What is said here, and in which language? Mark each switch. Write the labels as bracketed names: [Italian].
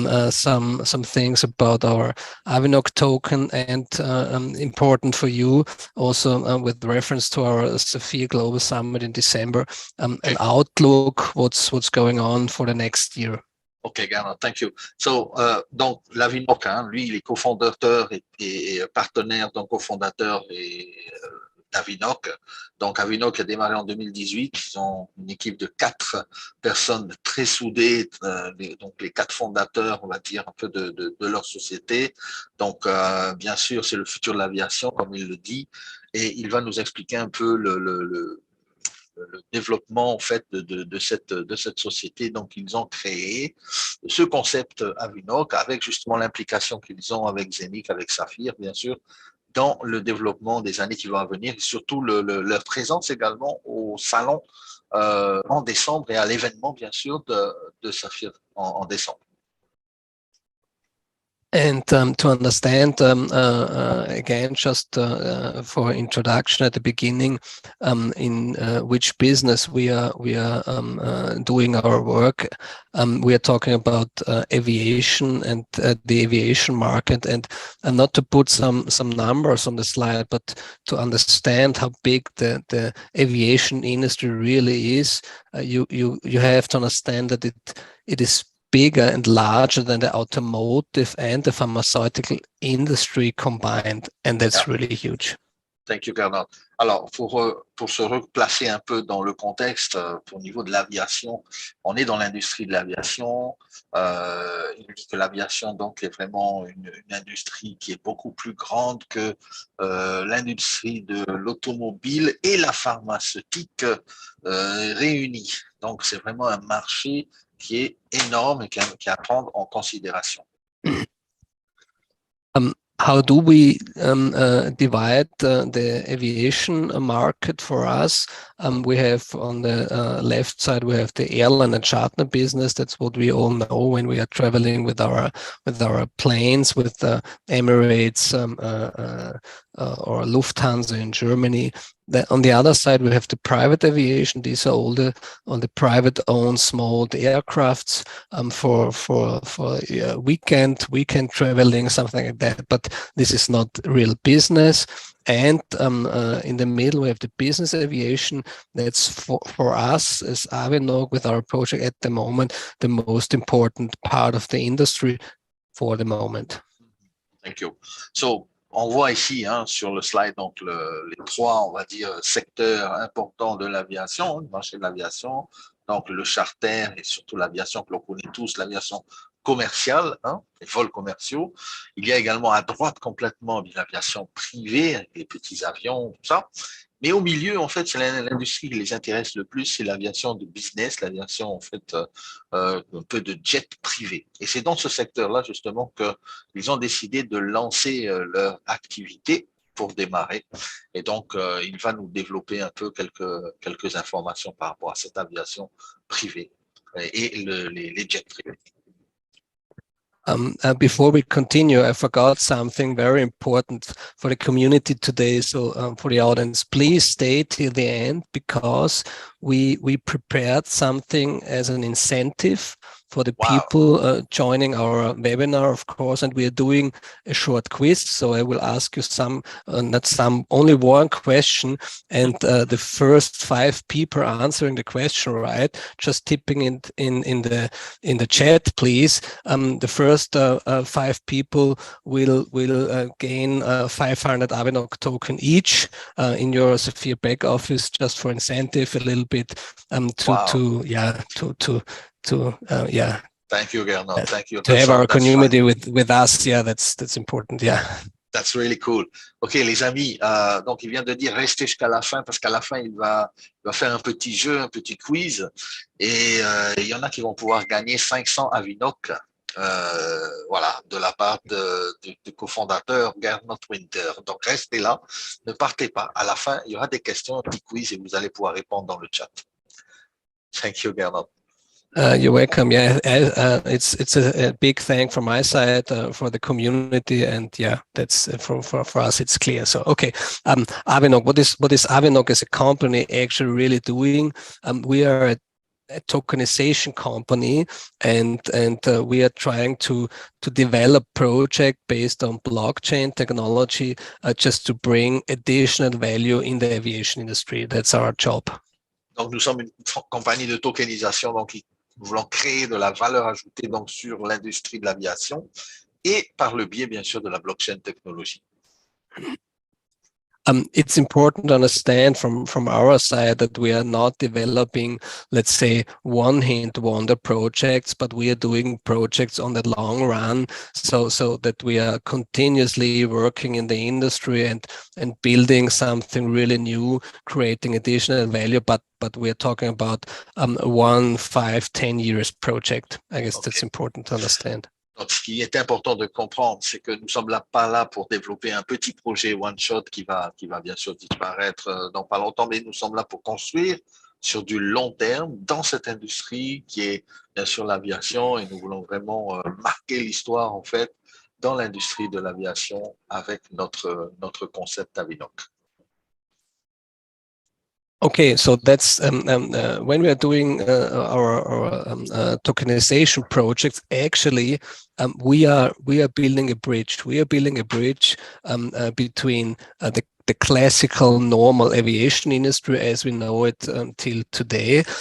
[English] some things about our Avinoc token, and important for you also with reference to our Sophia Global Summit in December, an outlook, what's going on for the next year. Ok, Gernot, thank you. [French] So, donc, l'Avinoc, lui, il est cofondateur et partenaire, donc cofondateur d'Avinoc. Donc, Avinoc a démarré en 2018. Ils ont une équipe de 4 personnes très soudées, donc les 4 fondateurs, on va dire, un peu de leur société. Donc, bien sûr, c'est le futur de l'aviation, comme il le dit, et il va nous expliquer un peu le développement en fait de cette société. Donc ils ont créé ce concept Avinoc avec justement l'implication qu'ils ont avec ZeniQ, avec Saphir bien sûr, dans le développement des années qui vont venir, et surtout leur présence également au salon en décembre, et à l'événement bien sûr de Saphir en décembre. [English] And to understand, again, just for introduction at the beginning, in which business we are doing our work, we are talking about aviation and the aviation market, and not to put some numbers on the slide, but to understand how big the aviation industry really is. You have to understand that it is bigger and larger than the automotive and the pharmaceutical industry combined, and that's really huge. Thank you, Gernot. [French] Alors, pour se replacer un peu dans le contexte, au niveau de l'aviation, on est dans l'industrie de l'aviation. Il dit que l'aviation donc est vraiment une industrie qui est beaucoup plus grande que l'industrie de l'automobile et la pharmaceutique réunies. Donc, c'est vraiment un marché qui est énorme et qui est à prendre en considération. [English] How do we divide the aviation market for us? We have on the left side, we have the airline and charter business. That's what we all know when we are traveling with our planes, with Emirates or Lufthansa in Germany. On the other side, we have the private aviation. These are all the private-owned small aircrafts for weekend traveling, something like that. But this is not real business. And in the middle, we have the business aviation. That's for us as Avinoc, with our project at the moment, the most important part of the industry for the moment. Thank you. [French] So, on voit ici sur le slide donc les 3, on va dire, secteurs importants de l'aviation, le marché de l'aviation, donc le charter et surtout l'aviation que l'on connaît tous, l'aviation commerciale, les vols commerciaux. Il y a également à droite complètement l'aviation privée, les petits avions, tout ça. Mais au milieu, en fait, c'est l'industrie qui les intéresse le plus, c'est l'aviation de business, l'aviation, en fait, un peu de jet privé. Et c'est dans ce secteur-là, justement, qu'ils ont décidé de lancer leur activité pour démarrer. Et donc, il va nous développer un peu quelques informations par rapport à cette aviation privée et les jets privés. [English] Before we continue, I forgot something very important for the community today. So for the audience, please stay till the end, because we prepared something as an incentive for the people joining our webinar, of course, and we are doing a short quiz. So I will ask you only one question, and the first 5 people answering the question right, just tipping it in the chat, please. The first 5 people will gain 500 Avinoc token each in your Sophia back office, just for incentive, a little bit Thank you, Gernot. Thank you. To have our community with us. Yeah, that's important. Yeah. That's really cool. [French] OK, les amis, donc il vient de dire restez jusqu'à la fin parce qu'à la fin, il va faire un petit jeu, un petit quiz. Et il y en a qui vont pouvoir gagner 500 Avinoc, voilà, de la part du cofondateur Gernot. Donc restez là, ne partez pas. À la fin, il y aura des questions, un petit quiz et vous allez pouvoir répondre dans le chat. [English] Thank you, Gernot. You're welcome. Yeah, it's a big thank from my side for the community, and yeah, that's for us. It's clear. So okay, Avinoc. What is Avinoc as a company actually really doing? We are a tokenization company, and we are trying to develop project based on blockchain technology, just to bring additional value in the aviation industry. That's our job. [French] Donc nous sommes une compagnie de tokenisation, donc nous voulons créer de la valeur ajoutée donc sur l'industrie de l'aviation et par le biais bien sûr de la blockchain technologie. [English] It's important to understand from our side that we are not developing, let's say, one-hit wonder projects, but we are doing projects on the long run, so that we are continuously working in the industry and building something really new, creating additional value. But we are talking about 1, 5, 10 years project. I guess okay. That's important to understand. [French] Donc, ce qui est important de comprendre, c'est que nous ne sommes pas là pour développer un petit projet one-shot qui va bien sûr disparaître dans pas longtemps, mais nous sommes là pour construire sur du long terme dans cette industrie qui est bien sûr l'aviation, et nous voulons vraiment marquer l'histoire en fait dans l'industrie de l'aviation avec notre concept Avinoc. [English] Okay, so that's when we are doing our tokenization projects. Actually, we are building a bridge. We are building a bridge between the classical normal aviation industry as we know it till today.